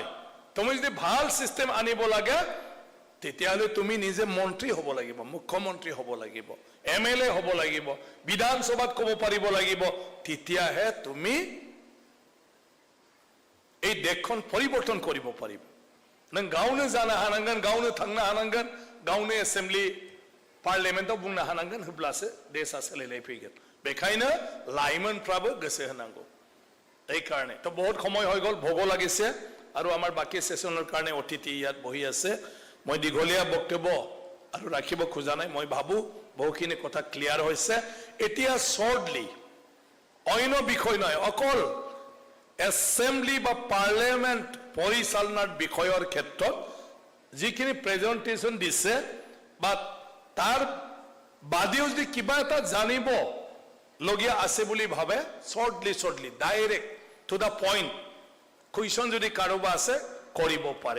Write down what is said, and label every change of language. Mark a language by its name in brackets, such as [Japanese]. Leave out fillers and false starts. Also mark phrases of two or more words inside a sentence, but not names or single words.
[Assamese] তুমি যদি ভাল চিষ্টেম আনিব লাগে তেতিয়াহ'লে তুমি নিজে মন্ত্ৰী হ'ব লাগিব, মুখ্যমন্ত্ৰী হ'ব লাগিব, এমএলএ হ'ব লাগিব, বিধানসভাত ক'ব পাৰিব লাগিব। তেতিয়াহে তুমি এই দেশখন परिवर्तन কৰিব পাৰিব। [Bodo] नों गावनो जानो हानांगोन, गावनो थांनो हानांगोन, गावनो [English] assembly parliamentआव [Bodo] बुंनो हानांगोन, होब्लासो देशा सोलायनाय फैगोन। बेखायनो लाइमोनफ्राबो गोसो होनांगौ। [Assamese] এই কাৰণে তো বহুত সময় হৈ গ'ল, ভোগো লাগিছে, আৰু আমাৰ বাকী সেশনৰ কাৰণে অতিথি ইয়াত বহি আছে। মই দীঘলীয়া বক্তব্য আৰু ৰাখিব খোজা নাই। মই ভাবো বহুখিনি কথা ক্লিয়াৰ হৈছে। এতিয়া শৰ্টলি অন্য বিষয় নহয়, অকল এছেম্বলি বা পাৰ্লিয়ামেণ্ট পৰিচালনাৰ বিষয়ৰ ক্ষেত্ৰত যিখিনি প্ৰেজেণ্টেশ্যন দিছে বা তাৰ বাদেও যদি কিবা এটা জানিব লগীয়া আছে বুলি ভাবে, শৰ্টলি [English] direct to the point [Assamese] কুৱেশ্যন যদি কাৰোবাৰ আছে কৰিব পাৰে।